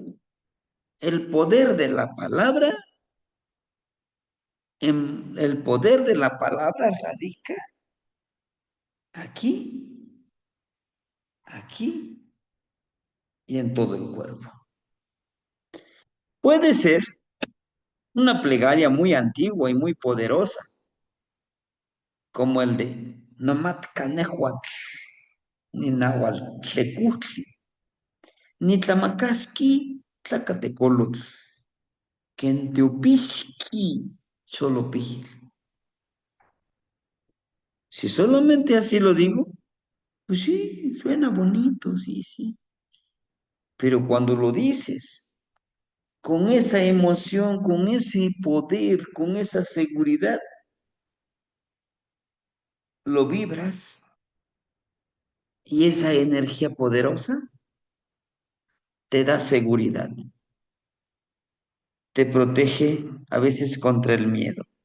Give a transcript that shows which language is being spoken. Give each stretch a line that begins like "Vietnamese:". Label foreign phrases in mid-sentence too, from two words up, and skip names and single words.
Spanish: El poder de la palabra, el poder de la palabra radica aquí, aquí y en todo el cuerpo. Puede ser una plegaria muy antigua y muy poderosa, como el de
Nahuatl languages: nomat canehuatl, ni nahuatl ni tlamakaski tlacatecolotl, quenteopixqui xolopijitl.
Spanish: Si solamente así lo digo, pues sí, suena bonito, sí, sí. Pero cuando lo dices con esa emoción, con ese poder, con esa seguridad, lo vibras y esa energía poderosa te da seguridad, te protege a veces contra el miedo.